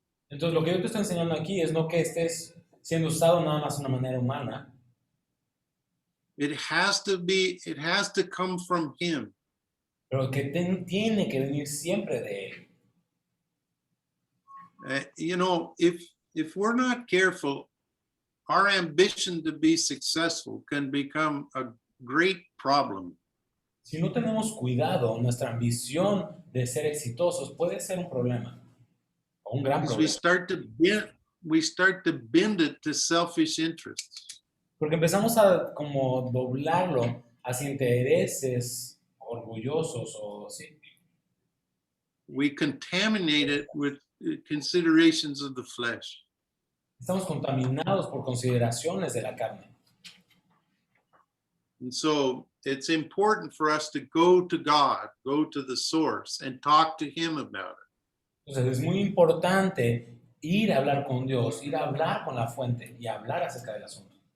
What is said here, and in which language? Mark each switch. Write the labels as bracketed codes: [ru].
[es] Entonces lo que yo te estoy enseñando aquí es no que estés siendo usado nada más de una manera humana. [en] It has to come from him. [es] Pero que tiene que venir siempre de él. [en] You know, if we're not careful, our ambition to be successful can become a great problem. [es] Si no tenemos cuidado, nuestra ambición de ser exitosos puede ser un problema, o un gran [en] Because [es] problema. [en] we start to bend it to selfish interests. [es] Porque empezamos a como doblarlo hacia intereses orgullosos o sí. [en] We contaminate it with considerations of the flesh. [es] Estamos contaminados por consideraciones de la carne. [en] And so it's important for us to go to God, go to the source, and talk to him about it. [es] Entonces es muy importante ir a hablar con Dios, ir a hablar con la fuente y hablar acerca del asunto.